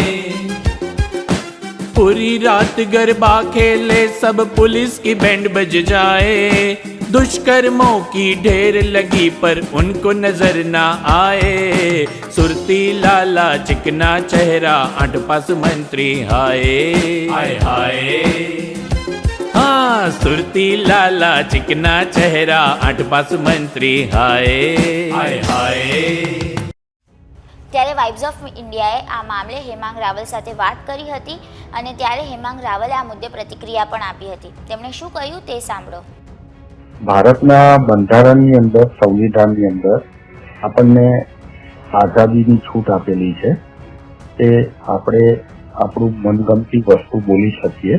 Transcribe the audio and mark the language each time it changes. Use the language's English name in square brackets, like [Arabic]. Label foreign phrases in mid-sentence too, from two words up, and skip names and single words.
[Hindi] पूरी रात गरबा खेले सब पुलिस की बैंड बज जाए, दुष्कर्मों की ढेर लगी पर उनको नजर ना आए, सुरती लाला चिकना चेहरा 8 पास मंत्री हाय हाय हाय। हाँ, सुरती लाला चिकना चेहरा 8 पास मंत्री हाय हाय हाय। [Gujarati] ત્યારે વાઇબ્સ ઓફ ઇન્ડિયાએ આ મામલે હેમાંગ રાવલ સાથે વાત કરી હતી અને ત્યારે હેમાંગ રાવલે આ મુદ્દે પ્રતિક્રિયા પણ આપી હતી। તેમણે શું કહ્યું તે સાંભળો। ભારતના બંધારણની અંદર, સંવિધાનની અંદર આપણને આઝાદીની છૂટ આપેલી છે કે આપણે આપણું મનગમતી વસ્તુ બોલી શકીએ।